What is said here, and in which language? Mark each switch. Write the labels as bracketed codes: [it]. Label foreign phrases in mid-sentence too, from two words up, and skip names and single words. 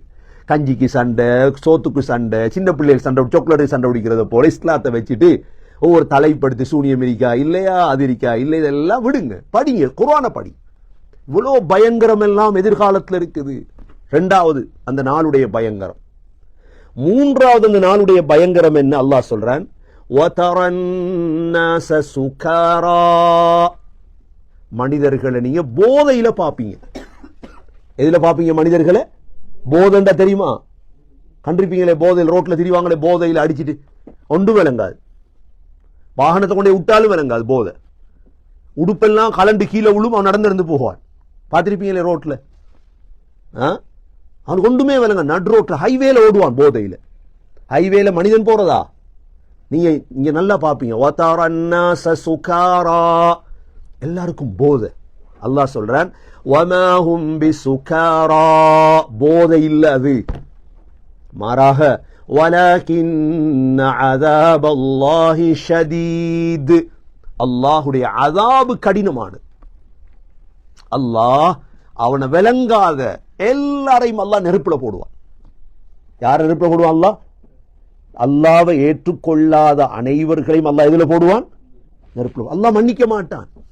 [ta] கஞ்சிக்கு சண்டை, சோத்துக்கு சண்டை, சின்ன பிள்ளைகள் சண்டை, சாக்லேட்டுக்கு சண்டை பிடிக்கிறத போல இஸ்லாத்தை வச்சுட்டு ஒவ்வொரு தலைப்படுத்தி சூனியம் இருக்கா இல்லையா, அது இருக்கா இல்லை, இதெல்லாம் விடுங்க, படிங்க, குர்ஆனை படி. இவ்வளோ பயங்கரம் எல்லாம் எதிர்காலத்தில் இருக்குது. ரெண்டாவது அந்த நாளுடைய பயங்கரம். மூன்றாவது அந்த நாளுடைய பயங்கரம் என்ன? அல்லாஹ் சொல்றான், [ar] وَتَرَى النَّاسَ سُكَارَى. [ta] மனிதர்களை நீங்க போதையில பாப்பீங்க. எதுல பாப்பீங்க மனிதர்களை? போதைண்டா தெரியுமா? கண்டிருப்பீங்களே, போதையில் ரோட்ல திரிவாங்களே, போதையில் அடிச்சுட்டு ஒன்று விளங்காது, வாகனத்தை கொண்டே விட்டாலும் விளங்காது போதை. உடுப்பெல்லாம் கலண்டு கீழே விழும், அவன் நடந்திருந்து போவான். பார்த்திருப்பீங்களே ரோட்ல, அவனுக்கு ஒன்றுமே விளங்க, நடு ரோட்ல ஹைவேல ஓடுவான் போதையில. ஹைவேல மனிதன் போறதா? நீங்க இங்க நல்லா பாப்பீங்க, [ar] وَتَرَى النَّاسَ سُكَارَى. [ta] எல்லாருக்கும் போதை. அல்லாஹ் சொல்றான், [ar] وَمَا هُمْ بِسُكَارَى. [ta] போதை இல்ல அது, மாறாக [ar] وَلَكِنَّ عَذَابَ اللَّهِ شَدِيدٌ. [ta] அல்லாஹுடைய அதாபு கடினமானது. அல்லாஹ் அவனை விளங்காத எல்லாரையும் அல்லாஹ் நெருப்புல போடுவான். யார் நெருப்புல போடுவான்? அல்லாஹ் அல்லாஹ்வை ஏற்றுக்கொள்ளாத அனைவர்களையும் அல்லாஹ் எதுல போடுவான்? நெருப்புல. அல்லாஹ் மன்னிக்க மாட்டான்.